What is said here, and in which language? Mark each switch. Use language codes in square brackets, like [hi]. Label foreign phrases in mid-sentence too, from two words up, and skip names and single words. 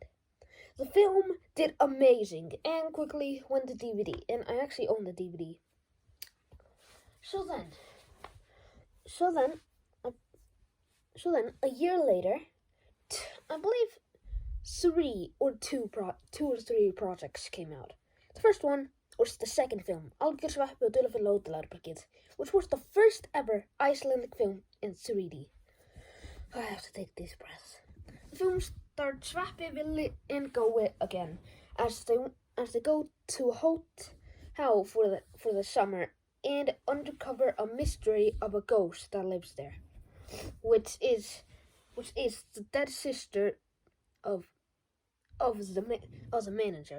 [en] The film did amazing and quickly went to DVD, and I actually own the DVD. So then, a year later, I believe two or three projects came out. The first one was the second film, [is] Algjör sveppi og dularfulla hótelherbergið, [en] which was the first ever Icelandic film in 3D. I have to take these breaths. The film starred Sveppi, Willi, and Gói again as they go to a hotel for the summer and uncover a mystery of a ghost that lives there, which is the dead sister of the manager.